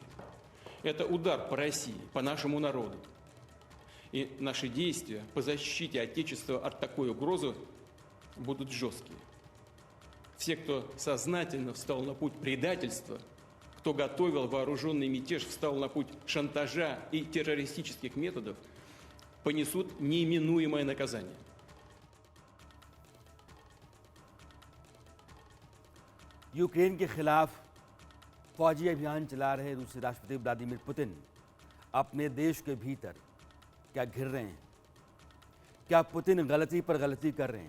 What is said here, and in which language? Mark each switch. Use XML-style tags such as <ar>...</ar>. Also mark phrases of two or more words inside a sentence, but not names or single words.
<ru>Это удар по России, по нашему народу. И наши действия по защите Отечества от такой угрозы будут жесткие. Все, кто сознательно встал на путь предательства, кто готовил вооруженный мятеж, встал на путь шантажа и террористических методов, понесут неименуемое наказание.</ru> <hi>यूक्रेन के खिलाफ फौजी अभियान चला रहे रूसी राष्ट्रपति व्लादिमीर पुतिन अपने देश के भीतर क्या घिर रहे हैं? क्या पुतिन गलती पर गलती कर रहे हैं?</hi>